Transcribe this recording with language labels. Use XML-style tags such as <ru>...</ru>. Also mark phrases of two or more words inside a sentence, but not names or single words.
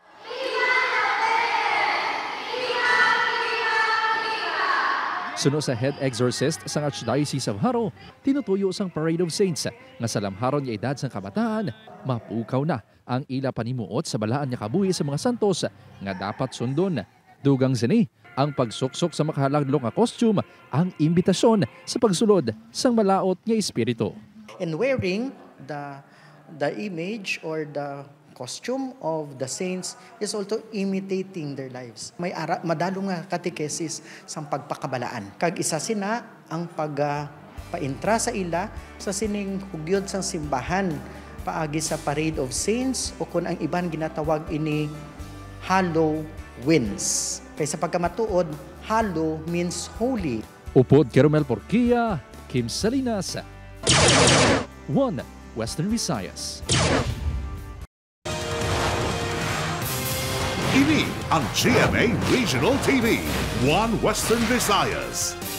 <hil>Suno sa head exorcist sang Archdiocese of Haro, tinutuyo sang Parade of Saints nga sa lamharon nga edad sang kabataan, mapukaw na ang ila panimuot sa balaan niya kabuhi sa mga santos nga dapat sundon. Dugang sini, ang pagsuksok sa makahalaglo nga costume ang imbitasyon sa pagsulod sang malaot nga espiritu.</hil> <en>And wearing the image or the costume of the saints is also imitating their lives.</en> <hil>May madalo nga katekesis sang pagpakabalaan. Kag isa sina ang paintra sa ila sa sining hugyod sang simbahan paagi sa Parade of Saints o kung ang iban ginatawag ini Halloween's. Kaysa pagkamatuod,</hil> <en>Hallow means holy.</en> <hil>Upod Keromel Porquia, Kim Salinas, 1 Western Visayas. Ini ang GMA Regional TV, 1 Western Visayas.</hil>